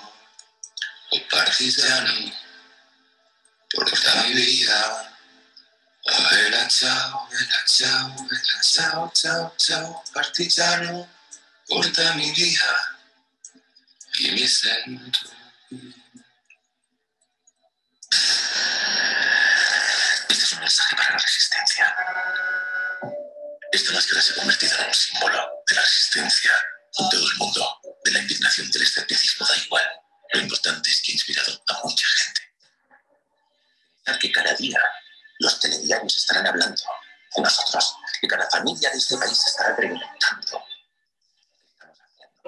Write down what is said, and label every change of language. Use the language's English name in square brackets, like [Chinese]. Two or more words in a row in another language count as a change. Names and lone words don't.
[Italian] Oh partigiano, portami via. Oh bella ciao, bella ciao, bella ciao, ciao, ciao. Partigiano, portami via. Y mi sento. [Spanish] Este es un mensaje para la resistencia. Esta máscara se ha convertido en un símbolo de la resistencia en todo el mundo, de la indignación, del escepticismo, da igual. Lo importante es que ha inspirado a mucha gente. Que cada día los telediarios estarán hablando de nosotros, que cada familia de este país estará preguntando qué estamos haciendo.